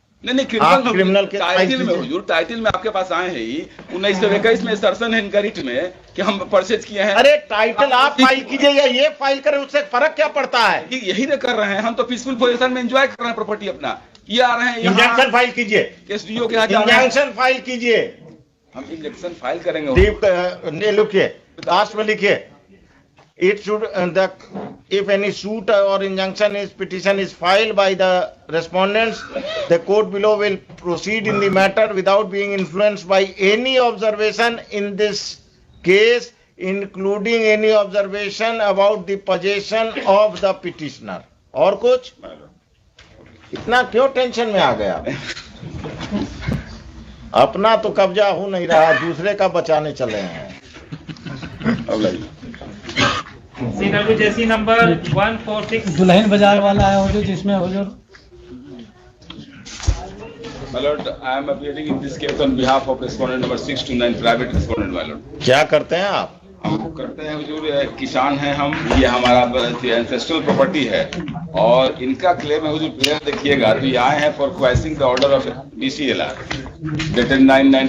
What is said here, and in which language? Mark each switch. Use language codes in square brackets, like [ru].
[hi] नहीं, क्रिमिनल के टाइटल में हुजूर, टाइटल में आपके पास आए हैं ही 1921 में सरसन है रिट में कि हम परचेज किए हैं। अरे टाइटल आप फाइल कीजिए या ये फाइल करें, उससे फर्क क्या पड़ता है? यही तो कर रहे हैं हम, तो पीसफुल पोजीशन में एंजॉय कर रहे हैं प्रॉपर्टी अपना। ये आ रहे हैं इंजंक्शन फाइल कीजिए, एसडीओ के यहाँ जा रहे हैं। इंजंक्शन फाइल कीजिए। हम इंजेक्शन फाइल करेंगे। लिखिए, लास्ट में लिखिए, [en] it should if any suit or injunction is petition is filed by the respondents, the court below will proceed in the matter without being influenced by any observation in this case, including any observation about the possession of the petitioner. [hi] और कुछ? इतना क्यों tension में आ गया? अपना तो कब्जा हो नहीं रहा, दूसरे का बचाने चले हैं। जेसी नंबर 146 दुल्हन बाजार वाला है हुजूर, जिसमें हुजूर [en] My lord, I am appearing in this case on behalf of respondent number 629, private respondent, my lord. [hi] क्या करते हैं आप? हम करते हैं हुजूर, किसान हैं हम, ये हमारा एंसेस्ट्रल प्रॉपर्टी है और इनका क्लेम है हुजूर। प्लेयर देखिएगा, तो ये आए हैं [en] for questioning the order of DCLR dated [hi] 9/9।